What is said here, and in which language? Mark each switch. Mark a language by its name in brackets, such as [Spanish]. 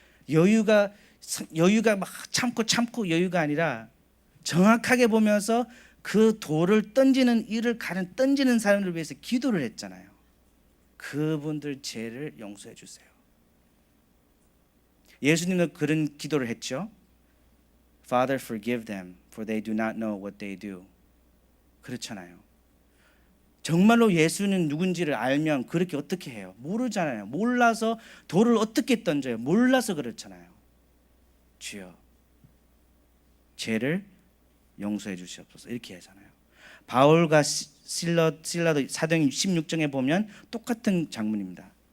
[Korean] 여유가 막 참고 여유가 아니라 정확하게 보면서 그 돌을 던지는 던지는 사람들 위해서 기도를 했잖아요. 그분들 죄를 용서해 주세요. 예수님도 그런 기도를 했죠. [English] Father, forgive them, for they do not know what they do. [Korean] 그렇잖아요. 정말로 예수는 누군지를 알면 그렇게 어떻게 해요? 모르잖아요. 몰라서 돌을 어떻게 던져요? 몰라서 그렇잖아요. 주여, 죄를 용서해 주시옵소서 이렇게 하잖아요. 바울과 실라도 사도행 16장에 보면 똑같은 장면입니다.